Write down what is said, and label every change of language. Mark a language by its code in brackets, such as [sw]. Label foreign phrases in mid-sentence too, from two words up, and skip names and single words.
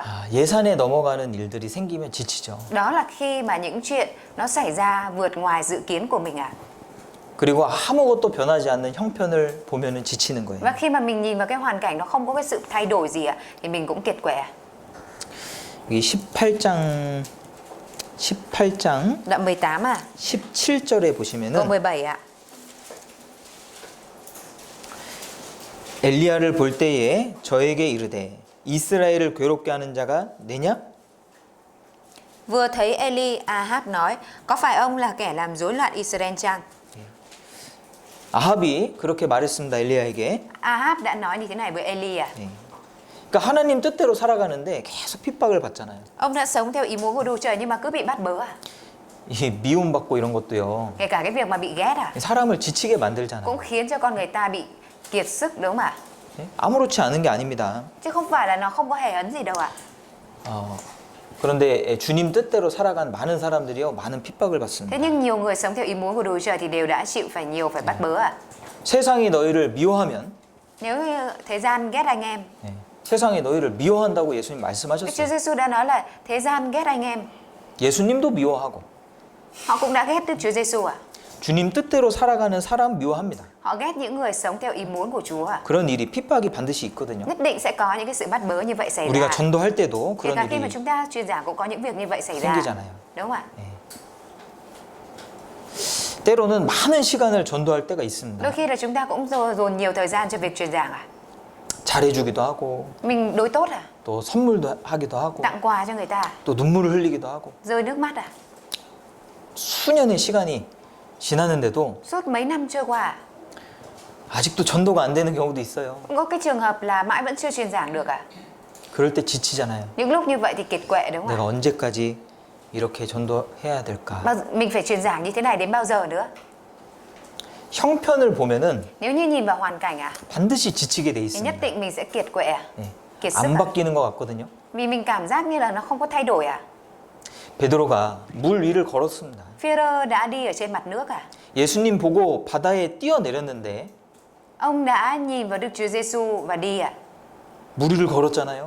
[ko] 예산에 넘어가는 일들이 생기면 지치죠. [vi] Đó là khi mà những chuyện nó xảy ra vượt ngoài dự kiến của mình [ko] 그리고 아무것도 변하지 않는 형편을 보면은 지치는 거예요. [vi] Và khi mà mình nhìn vào cái hoàn cảnh nó không có cái sự thay đổi gì thì mình cũng kiệt quệ [ko] 이 18장 [vi] Đoạn 18 [ko] 17절에 [vi] câu [ko] 보시면은 17 엘리야를 볼 때에 저에게 이르되 이스라엘을 괴롭게 하는 자가 내냐? [vi] Vừa thấy Eli, Ahab nói, có phải ông là kẻ làm rối loạn Israel chăng? [ko] 아합이 그렇게 말했습니다. 엘리야에게. [vi] Ahab đã nói như thế này với Eli [ko] 그러니까 하나님 뜻대로 살아가는데 계속 핍박을 받잖아요. [vi] Ông đã sống theo ý muốn của Đức Trời nhưng mà cứ bị bắt bớ [ko] 이 미움받고 이런 것도요. [vi] Kể cả cái việc mà bị ghét [ko] 사람을 지치게 만들잖아요. [vi] cũng khiến cho con người ta bị kiệt sức đúng không ạ? [ko] 예? 아무렇지 않은 게 아닙니다. [vi] Chứ không phải là nó không có hề hấn gì đâu [ko] 그런데 주님 뜻대로 살아간 많은 사람들이요 많은 핍박을 받습니다. [vi] Thế nhưng nhiều người sống theo ý muốn của Đức Trời thì đều đã chịu phải nhiều phải bắt bớ [ko] 세상이 너희를 미워하면 [vi] Nếu như thế gian ghét anh em [ko] 세상이 너희를 미워한다고 예수님 [vi] Chúa [ko] 말씀하셨어요. [vi] Giêsu đã nói là thế gian ghét anh em [ko] 예수님도 미워하고 [vi] Họ cũng đã ghét Đức Chúa Giêsu [ko] 주님 뜻대로 살아가는 사람 미워합니다. [vi] Họ ghét những người sống theo ý muốn của Chúa [ko] 그런 일이 핍박이 반드시 있거든요. [vi] Nhất định sẽ có những cái sự bắt bớ như vậy xảy [ko] 우리가 [vi] ra [ko] 전도할 때도 [vi] Kể [ko] 그런 [vi] cả khi mà [ko] 일이 [vi] chúng ta truyền giảng cũng có những việc như vậy xảy ra [ko] 생기잖아요. [vi] Đúng không ạ? [ko] 때로는 많은 시간을 전도할 때가 있습니다. [vi] Đôi khi là chúng ta cũng dồn nhiều thời gian cho việc truyền giảng [ko] 잘해주기도 하고 [vi] Mình đối tốt [ko] 또 선물도 하기도 하고 [vi] Tặng quà cho người ta [ko] 또 눈물을 흘리기도 하고 [vi] Rơi nước mắt [ko] 수년의 시간이 지났는데도 [vi] Suốt mấy năm trôi qua [ko] 아직도 전도가 안 되는 경우도 있어요. [vi] Cũng có cái trường hợp là mãi vẫn chưa truyền giảng được [ko] 그럴 때 지치잖아요. [vi] Những lúc như vậy thì kiệt quệ đúng không [ko] 내가 [vi] ạ? [ko] 언제까지 이렇게 전도해야 될까? [vi] Mình phải truyền giảng như thế này đến bao giờ nữa? [ko] 형편을 보면은 [vi] Nếu như nhìn vào hoàn cảnh [ko] 반드시 지치게 돼 [vi] thì [ko] 있습니다. [vi] nhất định mình sẽ kiệt quệ Kiệt sức [ko] 안 바뀌는 것 같거든요. [vi] Vì mình cảm giác như là nó không có thay đổi [ko] 베드로가 물 위를 걸었습니다. [vi] Phêrô đã đi ở trên mặt nước [ko] 예수님 보고 바다에 뛰어내렸는데 [vi] Ông đã nhìn vào Đức Chúa Giêsu và đi [ko] 물 위를 걸었잖아요.